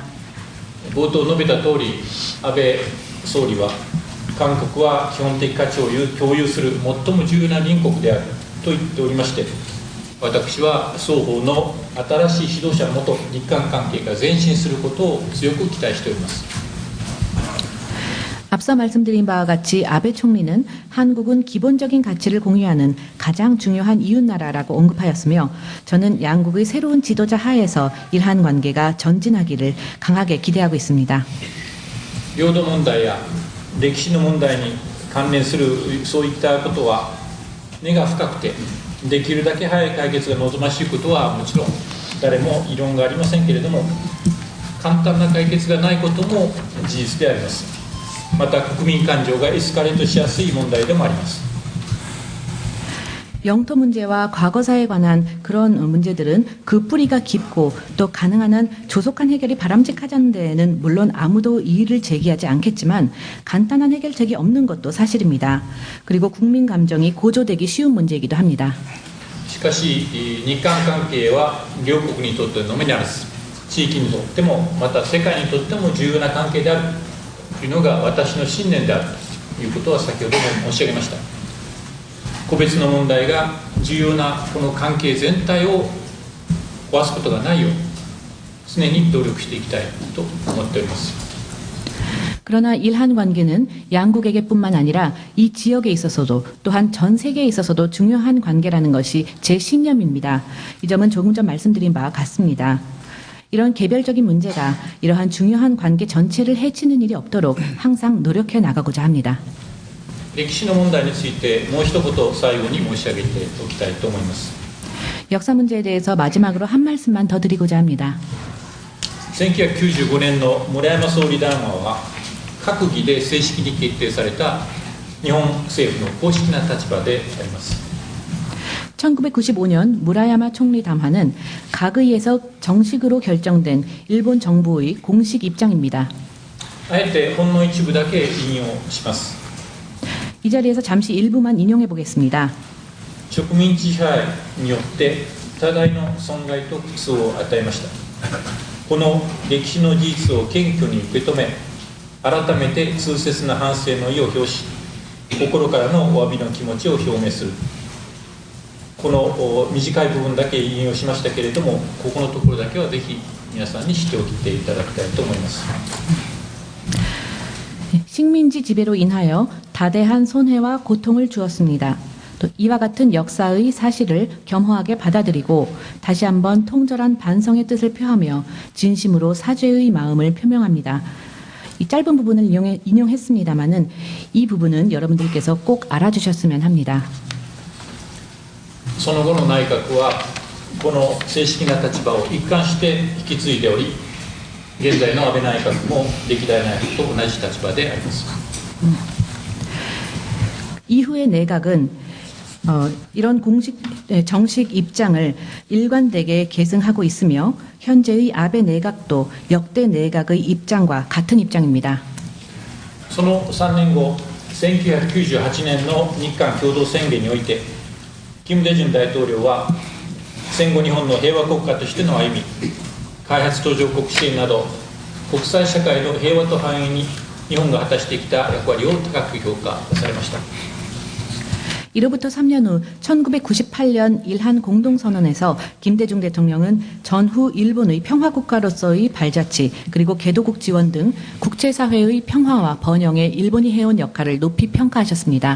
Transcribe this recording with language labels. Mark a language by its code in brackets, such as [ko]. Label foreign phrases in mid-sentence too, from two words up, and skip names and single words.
[ja] 冒頭述べた通り、安倍総理は、韓国は基本的価値を共有する最も重要な隣国であると言っておりまして、私は双方の新しい指導者のもと、日韓関係が前進することを強く期待しております。 [ko] 앞서 말씀드린 바와 같이 아베 총리는 한국은 기본적인 가치를 공유하는 가장 중요한 이웃나라라고 언급하였으며 저는 양국의 새로운 지도자 하에서 일한 관계가 전진하기를 강하게 기대하고 있습니다. [ja] 領土問題や歴史の問題に関連するそういったことは根が深くて、できるだけ早い解決が望ましいことはもちろん誰も異論がありませんけれども、簡単な解決がないことも事実であります。また国民感情がエスカレートしやすい問題でもあります。 [ko] 영토 문제와 과거사에 관한 그런 문제들은 그 뿌리가 깊고 또 가능한 한 조속한 해결이 바람직하다는 데에는 물론 아무도 이의를 제기하지 않겠지만 간단한 해결책이 없는 것도 사실입니다. 그리고 국민 감정이 고조되기 쉬운 문제이기도 합니다. [ja] しかし日韓関係は両国にとってのみならず地域にとってもまた世界にとっても重要な関係であるというのが私の信念であるということは先ほども申し上げました。個別の問題が重要なこの関係全体を壊すことがないよう常に努力していきたいと思っております。 [ko] 그러나 일한 관계는 양국에게뿐만 아니라 이 지역에 있어서도 또한 전 세계에 있어서도 중요한 관계라는 것이 제 신념입니다. 이 점은 조금 전 말씀드린 바와 같습니다. 이런 개별적인 문제가 이러한 중요한 관계 전체를 해치는 일이 없도록 항상 노력해 나가고자 합니다. [ja] 歴史の問題についてもう一言最後に申し上げておきたいと思います。 [ko] 역사 문제에 대해서 마지막으로 한 말씀만 더 드리고자 합니다. [ja] 1995 年の村山総理談話は閣議で正式に決定された日本政府の公式な立場であります。 [ko] 1995년 무라야마 총리 담화는 각의에서 정식으로 결정된 일본 정부의 공식 입장입니다. [ja] あえてほんの一部だけ引用します。 [ko] 이 자리에서 잠시 일부만 인용해 보겠습니다. [ja] 植民地支配によって多大の損害と苦痛を与えました。この歴史の事実を謙虚に受け止め、改めて痛切な反省の意を表し、心からのお詫びの気持ちを表明する。この短い部分だけ引用しましたけれども、ここのところだけはぜひ皆さんに知っておきていただきたいと思います。 [ko] 식민지 지배로 인하여 다대한 손해와 고통을 주었습니다. 또 이와 같은 역사의 사실을 겸허하게 받아들이고 다시 한번 통절한 반성의 뜻을 표하며 진심으로 사죄의 마음을 표명합니다. 이 짧은 부분을 인용했습니다마는 이 부분은 여러분들께서 꼭 알아주셨으면 합니다. [ja] その後の内閣はこの正式な立場を一貫して引き継いでおり、現在の安倍内閣も歴代内閣と同じ立場であります。 [ko] 이후의 내각은 이런 정식 입장을 일관되게 계승하고 있으며 현재의 아베 내각도 역대 내각의 입장과 같은 입장입니다. [ja] その3年後、1998年の日韓共同宣言において、金大中大統領は戦後日本の平和国家としての歩み、開発途上国支援など国際社会の平和と繁栄に日本が果たしてきた役割を高く評価されました。 [ko] 이로부터 3년 후 1998년 일한 공동선언에서 김대중 대통령은 전후 일본의 평화국가로서의 발자취 그리고 개도국 지원 등 국제사회의 평화와 번영에 일본이 해온 역할을 높이 평가하셨습니다.